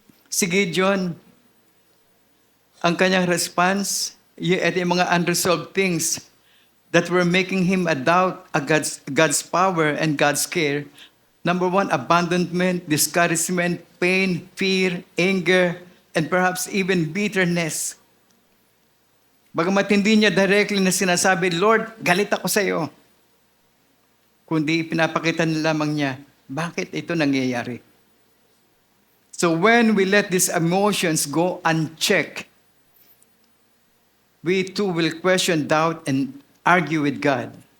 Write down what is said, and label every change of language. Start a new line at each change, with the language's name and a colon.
Filipino: Si Gideon, ang kanyang response, at yung mga
English: unresolved things that were making him a doubt God's power and God's care. Number 1, abandonment, discouragement, pain, fear, anger, and perhaps even bitterness.
Filipino: Bagamat hindi niya directly na sinasabi, Lord, galit ako sa iyo. Kundi pinapakita na lamang niya, bakit ito nangyayari?
English: So when we let these emotions go unchecked, we too will question, doubt, and argue with God.